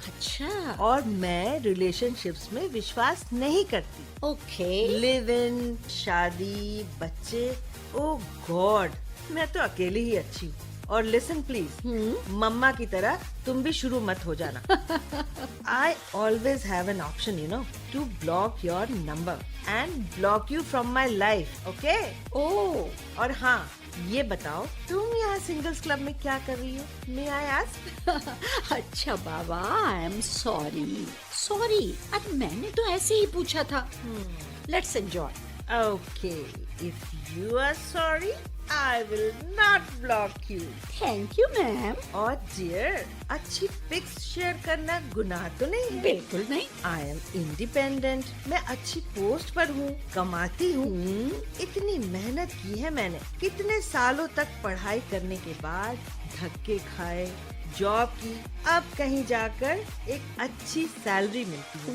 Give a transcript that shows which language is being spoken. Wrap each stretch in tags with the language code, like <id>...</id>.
<hi>अच्छा। और मैं रिलेशनशिप्स में विश्वास नहीं करती। ओके। लिव इन, शादी, बच्चे, ओह गॉड, मैं तो अकेली ही अच्छी हूँ। और लिसन प्लीज, मम्मा की तरह तुम भी शुरू मत हो जाना।</hi> <en>I always have an option, you know, to block your number and block you from my life, okay? ओह,</en> <hi>और हाँ, ये बताओ, तुम यहाँ सिंगल्स क्लब में क्या कर रही हो?</hi> <en>May I ask?</en> <hi>अच्छा बाबा,</hi> <en>I am sorry.</en> <hi>अरे मैंने तो ऐसे ही पूछा था।</hi> <en>Let's enjoy. Okay, if you are sorry, I will not block you. Thank you ma'am.</en> <hi>और डियर, अच्छी पिक्स शेयर करना गुनाह तो नहीं है? बिल्कुल नहीं।</hi> <en>I am independent.</en> <hi>मैं अच्छी पोस्ट पर हूँ, कमाती हूँ। इतनी मेहनत की है मैंने, कितने सालों तक पढ़ाई करने के बाद धक्के खाए, जॉब की, अब कहीं जाकर एक अच्छी सैलरी मिलती है।</hi>